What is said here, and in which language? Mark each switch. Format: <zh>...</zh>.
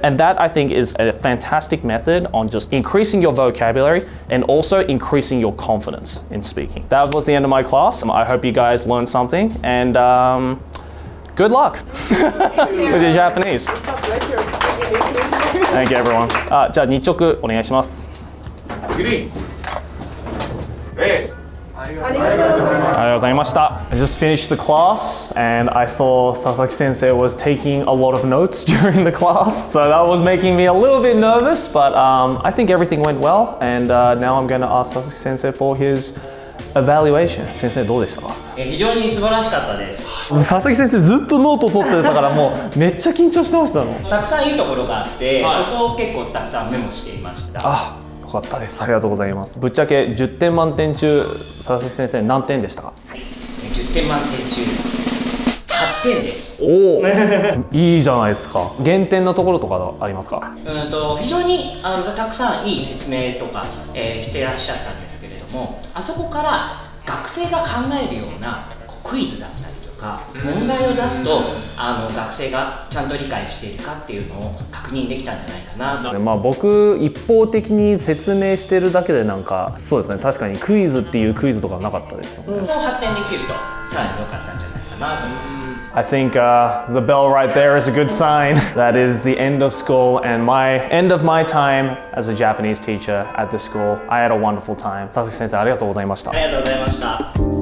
<en>And that, I think, is a fantastic method on just increasing your vocabulary and also increasing your confidence in speaking. That was the end of my class. I hope you guys learned something, and good luck with your Japanese. Thank you, everyone.</en> <ja>じゃあ日直お願いします。ありがとうございました。</ja> <en>I just finished the class and I saw Sasaki sensei was taking a lot of notes during the class. So that was making me a little bit nervous, but I think everything went well, and now I'm going to ask Sasaki sensei for his evaluation.</en> <ja>先生どうでしたか？非常に素晴らしかったです。佐々木先生ずっとノート取ってたからもうめっちゃ緊張してましたもん。たくさんいいところがあって、そこを結構たくさんメモしていました。あ、よかったです。ありがとうございます。ぶっちゃけ10点満点中、佐々木先生何点でしたか？はい、10点満点中8点です。おお、いいじゃないですか。減点のところとかありますか？非常にたくさんいい説明とか、していらっしゃったんですけれども、あそこから学生が考えるようなクイズだったりとか問題を出すと学生がちゃんと理解しているかっていうのを確認できたんじゃないかなと。まあ僕一方的に説明してるだけでなんかそうですね、確かにクイズっていうクイズとかなかったですよね。発展できるとさらに良かったんじゃないかなと思います。</ja> <en>I think the bell right there is a good sign. That is the end of school and end of my time as a Japanese teacher at this school. I had a wonderful time.</en> <ja>Sasaki sensei, ありがとうございました。ありがとうございました。</ja>